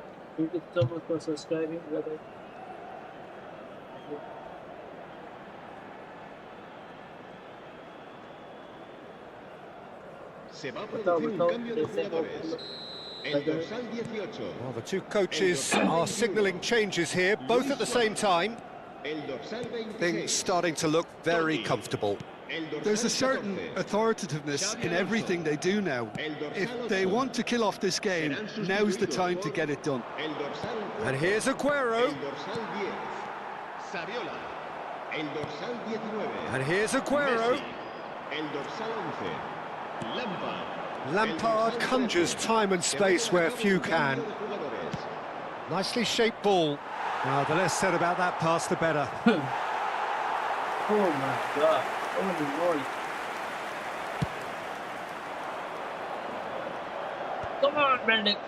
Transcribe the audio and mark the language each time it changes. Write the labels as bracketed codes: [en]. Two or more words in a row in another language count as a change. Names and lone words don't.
[en] Thank you so much for subscribing, brother. [es] Se va a producir un cambio de jugadores. El dorsal 18. [en] Well, the 2 coaches are signalling changes here, both at the same time. [es] El dorsal 26. [en] Things starting to look very comfortable. There's a certain authoritativeness in everything they do now. If they want to kill off this game, now's the time to get it done. And here's Aguero. [es] El dorsal 10. Saviola. El dorsal 19. [en] And here's Aguero. [es] Messi. El dorsal 11. Lampard. [en] Lampard conjures time and space where few can. Nicely shaped ball. Now, the less said about that pass, the better. Oh my God. Holy moly. Come on, Mendy.